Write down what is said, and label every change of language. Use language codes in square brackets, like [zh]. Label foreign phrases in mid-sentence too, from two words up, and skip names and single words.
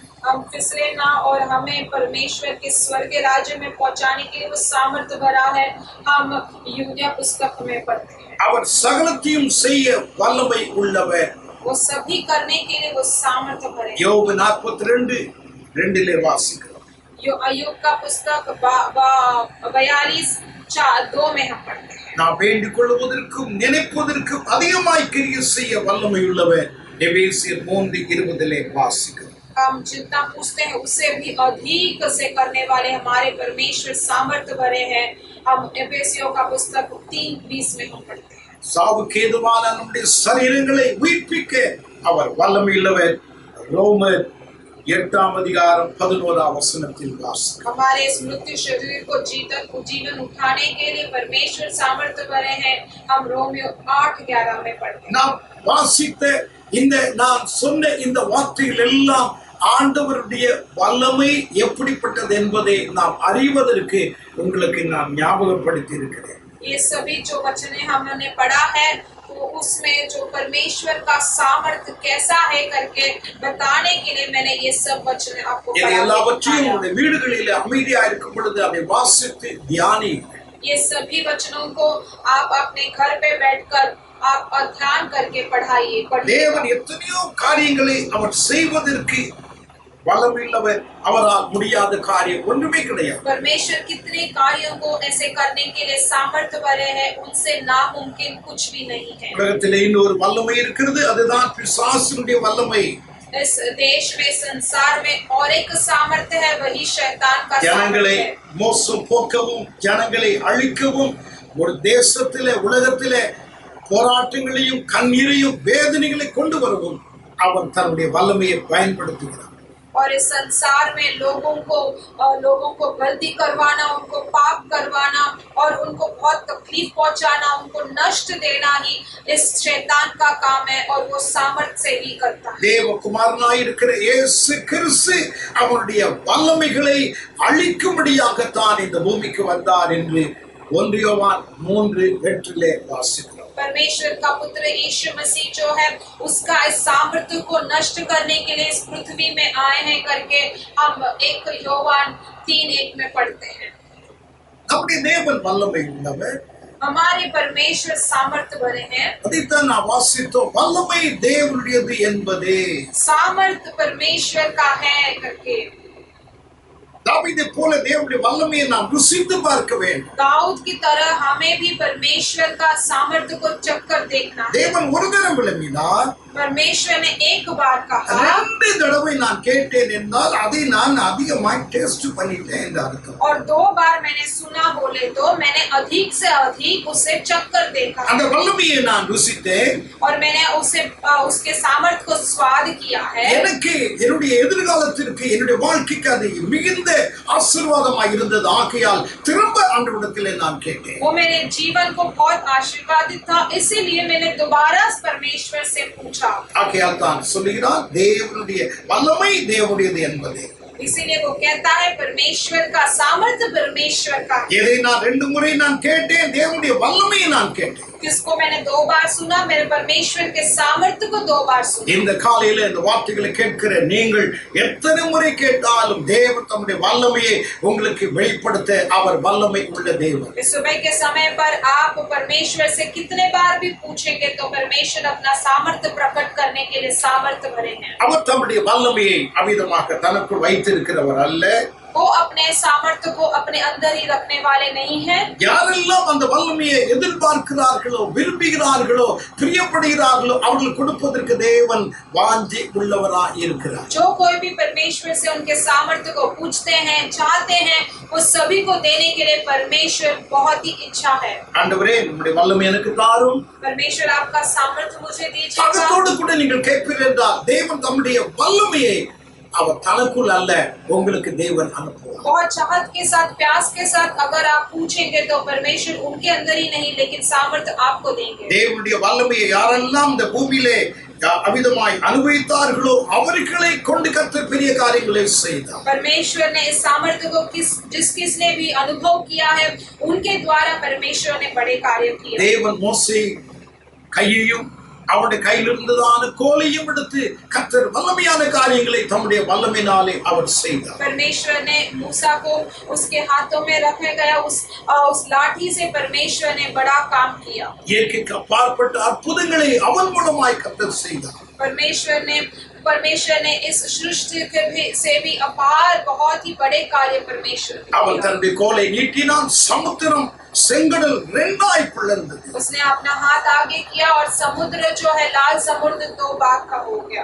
[hi] हम फिसले ना और हमें परमेश्वर के स्वर्ग राज्य में पहुंचाने के लिए वो सामर्थ्य भरा है। हम यूदा पुस्तक में पढ़ते हैं, [ta] அவர் சகலத்தையும் செய்ய வல்லமை உள்ளவர். [hi] वो सभी करने के लिए वो सामर्थ्य भरे। [ta] யோபு 42:2 வாசிக்கிறோம். [hi] यो अय्यूब का पुस्तक 42:2 में हम पढ़ते हैं, [ta] நாம் வேண்டிக் கொள்வதற்கும் நினைப்பதற்கும் அதிகமாய் கிரியை செய்ய வல்லமை உள்ளவர். எபேசியர் 3:20 வாசிக்கிறோம். [hi] हम जितना पूछते हैं उससे भी अधिक से करने वाले हमारे परमेश्वर सामर्थ्य भरे हैं। हम एफेसियों का पुस्तक 3:20 में हम पढ़ते हैं, [ta] சாவுக்கு ஏதுவான நம்முடைய சரீரங்களை உயிர்ப்பிக்க அவர் வல்லமையுள்ளவர். ரோமர் 8:11 வாசிக்கிறோம். [hi] हमारे इस मृत्यु शरीर को जीवन उठाने के लिए परमेश्वर सामर्थ्य भरे हैं। हम रोमियो 8:11 में पढ़ते हैं। [ta] நாம் வாசித்த நான் சொன்ன இந்த வார்த்தைகள் எல்லாம் ஆண்டவருடைய வல்லமை எப்படிப்பட்டது என்பதை நாம் அறிவதற்கு உங்களுக்கு நான் ஞாபகப்படுத்தி இருக்கிறேன். [hi] ये सभी जो वचन हमने पढ़ा है तो उसमें जो परमेश्वर का सामर्थ्य कैसा है करके बताने के लिए मैंने ये सब वचन आपको [ta] இது எல்லாவற்றையும் உங்களுடைய வீடுகளிலே அமைதியா இருக்கும் பொழுது அதை வாசித்து தியானியுங்கள். [hi] ये सभी वचनों को आप अपने घर पे बैठकर आप ध्यान करके पढ़ाइए। [ta] தேவன் எத்தனையோ காரியங்களை அவர் செய்வதற்கு வல்லமையுள்ளவர். அவரால் முடியாத காரியம் ஒன்றுமே கிடையாது. [hi] परमेश्वर कितने कार्यों को ऐसे करने के लिए सामर्थ्य भरे हैं, उनसे नामुमकिन कुछ भी नहीं है। [ta] உலகத்திலே இன்னொரு வல்லமை இருக்கிறது, அதுதான் பிசாசுடைய வல்லமை. [hi] इस देश में संसार में और एक सामर्थ्य है, वही शैतान का [ta] ஜனங்களை [hi] सामर्थ्य है। [ta] மோசம் போக்கவும் ஜனங்களை அழிக்கவும் ஒரு தேசத்திலே உலகத்திலே போராட்டங்களையும் கண்ணீரையும் வேதனைகளை கொண்டு வரவும் அவன் தன்னுடைய வல்லமையை பயன்படுத்துகிறான். [hi] और इस संसार में लोगों को गलती करवाना, उनको पाप करवाना और उनको बहुत तकलीफ पहुंचाना, उनको नष्ट देना ही इस शैतान का काम है और वो सामर्थ्य से ही करता है। [ta] தேவகுமாரனாய் இருக்கிற இயேசு கிறிஸ்து அவருடைய வல்லமைகளை அழிக்கும்படியாகத்தான் இந்த பூமிக்கு வந்தார் என்று 1 யோவான் 3:8 வாசிக்கிறோம். [hi] परमेश्वर का पुत्र यीशु मसीह जो है उसका इस सामर्थ्य को नष्ट करने के लिए इस पृथ्वी में आए हैं करके हम 1 யோவான் 3:1 में पढ़ते हैं। [ta] நம்முடைய தேவன் வல்லமை உள்ளவர். [hi] हमारे परमेश्वर सामर्थ्य भरे हैं। [ta] அதைத்தான் நான் வாசித்தோம். வல்லமை தேவனுடையது என்பதே [hi] सामर्थ्य परमेश्वर का है करके [ta] தாவீதை போல தேவனுடைய வல்லமையை நாம் ருசித்து பார்க்க வேண்டும். [hi] दाऊद की तरह हमें भी परमेश्वर का सामर्थ्य को चक्कर देखना है। [ta] தேவன் ஒரு தரம் விளம்பினார், [hi] परमेश्वर ने एक बार कहा, [ta] 2 தடவை நான் கேட்டேன் என்றால் அதை நான் அதிகமாய் டேஸ்ட் பண்ணிட்டேன் என்று அர்த்தம். [hi] और 2 बार मैंने सुना बोले तो मैंने अधिक से अधिक उसे चक्कर देखा [ta] அந்த வல்லமையை நான் ருசித்தேன். [hi] और मैंने उसके सामर्थ्य को स्वाद किया है। [ta] எனக்கு என்னுடைய எதிர்காலத்திற்கு என்னுடைய வாழ்க்கைக்கு அது மிகுந்த ஆசீர்வாதமாய் இருந்தது. ஆகையால் திரும்ப ஆண்டவரிடத்திலே நான் கேட்டேன். [hi] वो मेरे जीवन को बहुत आशीर्वादित था, इसीलिए मैंने दोबारा परमेश्वर से पूछा। [ta] ஆகையால் தான் சொல்லுகிறார், தேவனுடைய வல்லமை தேவனுடையது என்பதே. [hi] इसीलिए वो कहता है परमेश्वर का सामर्थ्य परमेश्वर का। [ta] எதை நான் 2 முறை நான் கேட்டேன், தேவனுடைய வல்லமையை நான் கேட்டேன். [hi] किसको मैंने 2 बार सुना, मेरे परमेश्वर के सामर्थ्य को 2 बार सुना। [ta] இந்த காலையில இந்த வார்த்தைகளை கேட்கிற நீங்கள் எத்தனை முறை கேட்டாலும் தேவன் தம்முடைய வல்லமையை உங்களுக்கு வெளிப்படுத்த அவர் வல்லமை உள்ள தேவன். [hi] इस सुबह के समय पर आप परमेश्वर से कितने बार भी पूछेंगे तो परमेश्वर अपना सामर्थ्य प्रकट करने के लिए सामर्थ्य भरे हैं। [ta] அவர் தம்முடைய வல்லமையை அமிதமாக தனக்குள் வைத்திருக்கிறவர் அல்ல. [hi] वो अपने सामर्थ्य को अपने अंदर ही रखने वाले नहीं हैं। [ta] யாரெல்லாம் அந்த வல்லமையை எதிர்பார்க்கிறார்களோ, விரும்புகிறார்களோ, பிரியப்படுகிறார்களோ அவர்களுக்கு கொடுப்பதற்கு தேவன் வாஞ்சி உள்ளவராய் இருக்கிறார். [hi] जो कोई भी परमेश्वर से उनके सामर्थ्य को पूछते हैं, चाहते हैं, वो सभी को देने के लिए परमेश्वर बहुत ही इच्छा है। [ta] ஆண்டவரே உம்முடைய வல்லமை எனக்கு தாரும். [hi] परमेश्वर आपका सामर्थ्य मुझे दीजिएगा। [ta] அதோடு கூட நீங்கள் கேட்பீர்கள் என்றால் தேவன் தம்முடைய வல்லமையை அவர் தனக்குள் அல்ல உங்களுக்கு தேவன் அனுப்புவார். [hi] बहुत चाहत के साथ, प्यास के साथ अगर आप पूछेंगे तो परमेश्वर उनके अंदर ही नहीं लेकिन सामर्थ्य आपको देंगे। [ta] தேவனுடைய வல்லமையை யாரெல்லாம் இந்த பூமியிலே அமிதமாய் அனுபவித்தார்களோ அவர்களை கொண்டு கர்த்தர் பெரிய காரியங்களை செய்தார். [hi] परमेश्वर ने इस सामर्थ्य को जिसने भी अनुभव किया है उनके द्वारा परमेश्वर ने बड़े कार्य किए। [ta] தேவன் மோசே கையையும் அவருடைய கையில் இருந்ததான கோலையும் எடுத்து கர்த்தர் வல்லமையான காரியங்களை தம்முடைய வல்லமையினாலே அவர் செய்தார். [hi] परमेश्वर ने मूसा को उसके हाथों में रखे गया उस लाठी से परमेश्वर ने बड़ा काम किया. [ta] இயற்கைக்கு அப்பாற்பட்ட அற்புதங்களை அவன் மூலமாய் கர்த்தர் செய்தார். [hi] परमेश्वर ने इस सृष्टि से भी अपार बहुत ही बड़े कार्य परमेश्वर ने [ta] அவன் தன்னுடைய கோலை நீட்டினான், சமுத்திரம் செங்கடல் இரண்டாய் பிளந்தது. [hi] उसने अपना हाथ आगे किया और समुद्र जो है लाल समुद्र दो भाग का हो गया.